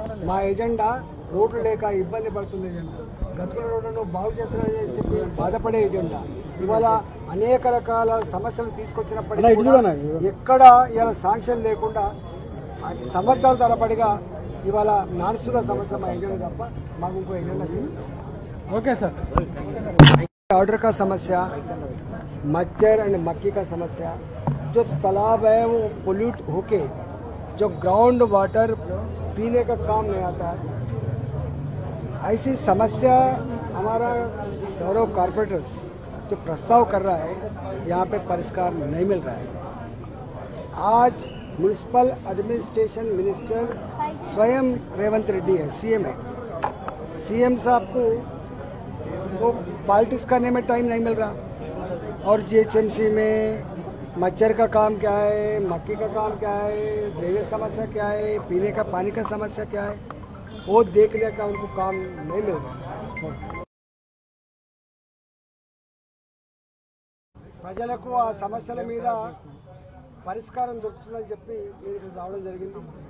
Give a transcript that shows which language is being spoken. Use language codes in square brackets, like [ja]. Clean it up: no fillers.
[te] మా ఎజెండా రోడ్లు లేక ఇబ్బంది పడుతుంది ఎజెండా, గతుకుల రోడ్లను బాగు చేస్తున్నారని చెప్పి బాధపడే ఎజెండా. ఇవాళ అనేక రకాల సమస్యలు తీసుకొచ్చినప్పటికీ ఎక్కడ ఇవాళ శాంక్షన్ లేకుండా సంవత్సరాల తరబడిగా ఇవాళ నాడుస్తున్న సమస్య మా ఎజెండా తప్ప మాకు ఇంకో ఎజెండా లేదు. [en] Okay sir. [hi] ऑर्डर का समस्या, मच्छर एंड मक्खी का समस्या, जो तालाब है वो पोल्यूट होके जो ग्राउंड वाटर पीने का काम नहीं आता है, ऐसी समस्या हमारा गौरव कॉर्पोरेटर्स जो प्रस्ताव कर रहा है यहाँ पे परिष्कार नहीं मिल रहा है। आज म्यूनिसिपल एडमिनिस्ट्रेशन मिनिस्टर स्वयं रेवंत रेड्डी है, सीएम है। सीएम साहब को वो पॉलिटिक्स करने में टाइम नहीं मिल रहा और जीएचएमसी में मच्छर का काम क्या है, मक्खी का काम क्या है, ड्रेनेज समस्या क्या है, पीने का पानी का समस्या क्या है, वो देखने का उनको काम नहीं मिल रहा। [te] ప్రజలకు ఆ సమస్యల మీద పరిష్కారం దొరుకుతుందని చెప్పి మీరు రావడం జరిగింది.